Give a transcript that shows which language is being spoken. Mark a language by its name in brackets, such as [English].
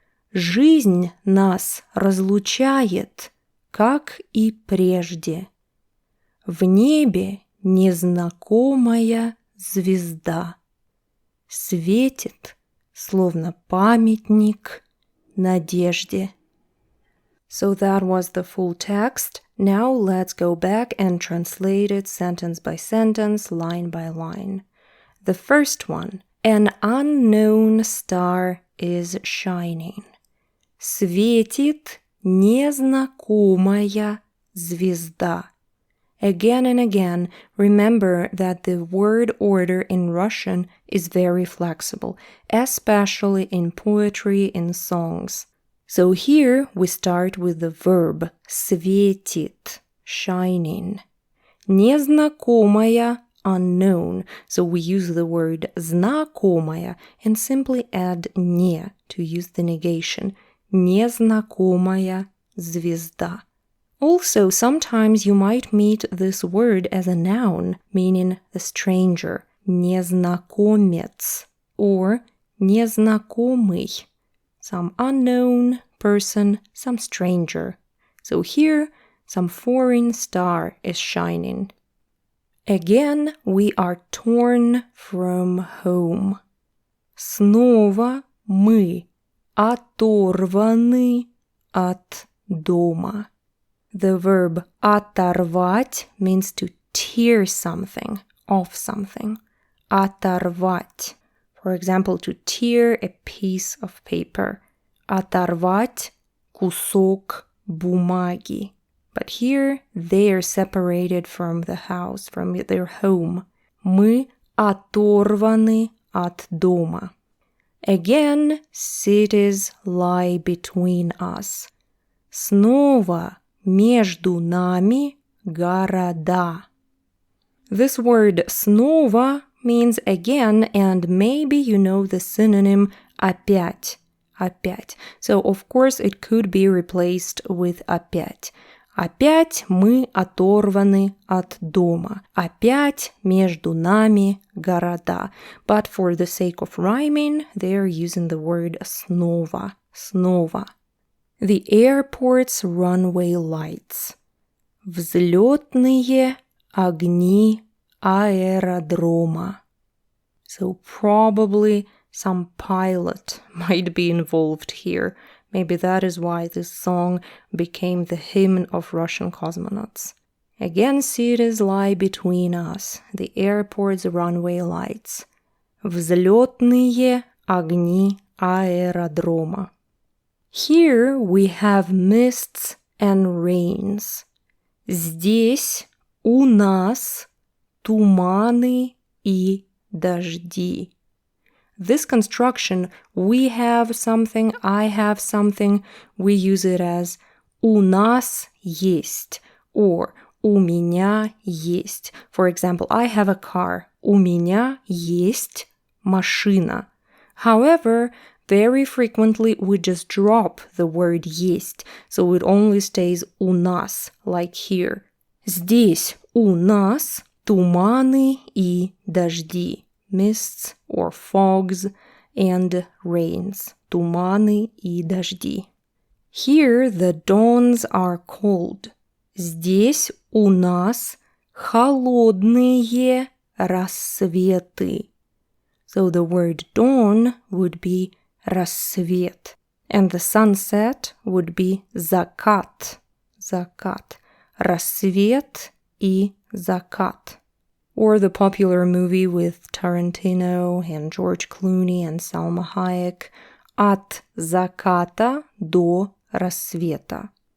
[Russian] Жизнь нас разлучает, как и прежде. В небе незнакомая звезда. Светит, словно памятник надежде. [English] So that was the full text. Now let's go back and translate it sentence by sentence, line by line. The first one. An unknown star is shining. [Russian] Светит незнакомая звезда. [English] Again and again, remember that the word order in Russian is very flexible, especially in poetry and songs. So here we start with the verb светит, shining. Незнакомая, unknown. So we use the word знакомая and simply add не to use the negation. [Russian] Незнакомая звезда. [English] Also, sometimes you might meet this word as a noun, meaning the stranger, незнакомец, or незнакомый, some unknown person, some stranger. So here, some foreign star is shining. Again, we are torn from home. [Russian] Снова мы оторваны от дома. [English] The verb оторвать means to tear something, off something. [Russian] Оторвать. [English] For example, to tear a piece of paper. [Russian] Оторвать кусок бумаги. [English] But here they are separated from the house, from their home. [Russian] Мы оторваны от дома. [English] Again, cities lie between us. [Russian] Снова между нами города. [English] This word снова means again, and maybe you know the synonym опять. [Russian] Опять. [English] So, of course, it could be replaced with опять. [Russian] Опять мы оторваны от дома. Опять между нами города. [English] But for the sake of rhyming, they are using the word снова. [Russian] Снова. [English] The airport's runway lights. [Russian] Взлетные огни аэродрома. [English] So probably some pilot might be involved here. Maybe that is why this song became the hymn of Russian cosmonauts. Again, cities lie between us. The airport's runway lights. [Russian] Взлетные огни аэродрома. [English] Here we have mists and rains. [Russian] Здесь у нас туманы и дожди. [English] This construction, we have something, I have something, we use it as у нас есть or у меня есть. For example, I have a car. [Russian] У меня есть машина. [English] However, very frequently we just drop the word есть, so it only stays у нас, like here. [Russian] Здесь у нас туманы и дожди. [English] Mists or fogs and rains. [Russian] Туманы и дожди. [English] Here the dawns are cold. [Russian] Здесь у нас холодные рассветы. [English] So the word dawn would be рассвет. And the sunset would be закат. [Russian] Закат. Рассвет и закат. [English] Or the popular movie with Tarantino and George Clooney and Salma Hayek, От заката до рассвета.